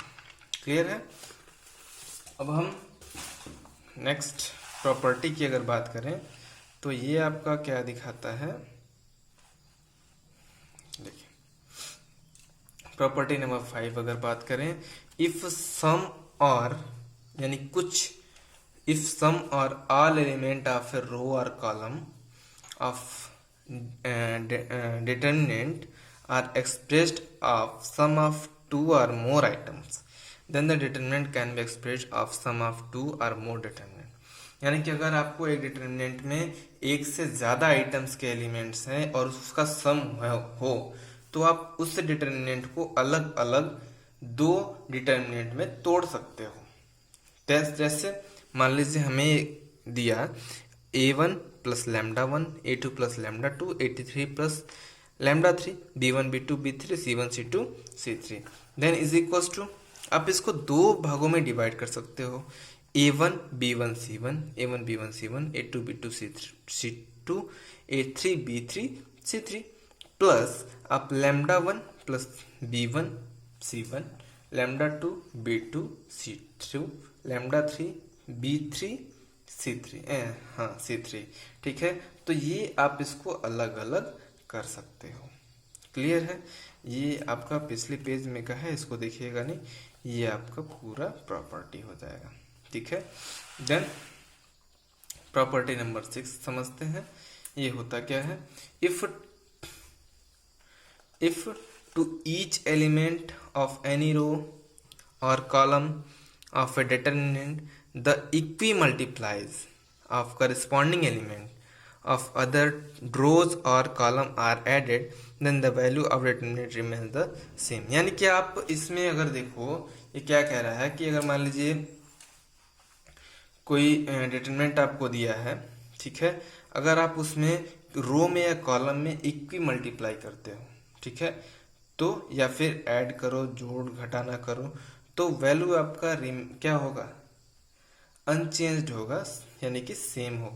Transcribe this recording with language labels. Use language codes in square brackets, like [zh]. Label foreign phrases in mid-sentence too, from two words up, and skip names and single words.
[hi] क्लियर है। अब हम [en] next property [hi] की अगर बात करें तो ये आपका क्या दिखाता है, देखिए [en] property number 5 [hi] अगर बात करें, [en] if sum or, [hi] यानी कुछ, [en] if sum or all element of a row or column of determinant are expressed of sum of 2 or more items, then the determinant can be expressed of sum of 2 or more determinant। [hi] यानी कि अगर आपको एक डिटर्मिनेंट में एक से ज़्यादा आइटम्स के एलिमेंट्स हैं और उसका सम हो, तो आप उस डिटर्मिनेंट को अलग अलग 2 डिटर्मिनेंट में तोड़ सकते हो। जैसे मान लीजिए हमें दिया A1 [en] plus lambda [hi] 1, A2 [en] plus lambda [hi] 2, A3 [en] plus lambda [hi] 3, B1 B2 B3 C1 C2 C3, [en] then is equals to, [hi] आप इसको 2 भागों में डिवाइड कर सकते हो, A1 B1 C1, A1 B1 C1, A2 B2 C2, A3 B3 C3, प्लस आप लैम्डा 1 प्लस B1 C1, लैम्डा 2 B2 C2, लैम्डा 3 B3 C3, हाँ C3, ठीक है। तो ये आप इसको अलग अलग कर सकते हो। क्लियर है। ये आपका पिछले पेज में का है, इसको देखिएगा नहीं, ये आपका पूरा प्रॉपर्टी हो जाएगा, ठीक है। देन [en] property number 6 [hi] समझते हैं। ये होता क्या है, [en] if to each element of any row or column of a determinant the equimultiplies of corresponding element of other rows or column are added, then the value of determinant remains the same। [hi] यानी कि आप इसमें अगर देखो, ये क्या कह रहा है कि अगर मान लीजिए कोई डिटरमिनेंट आपको दिया है, ठीक है, अगर आप उसमें रो में या कॉलम में [en] equi multiply [hi] करते हो, ठीक है, तो या फिर ऐड करो, जोड़ घटाना करो, तो वैल्यू आपका क्या होगा, अनचेंज्ड होगा, यानी कि सेम होगा।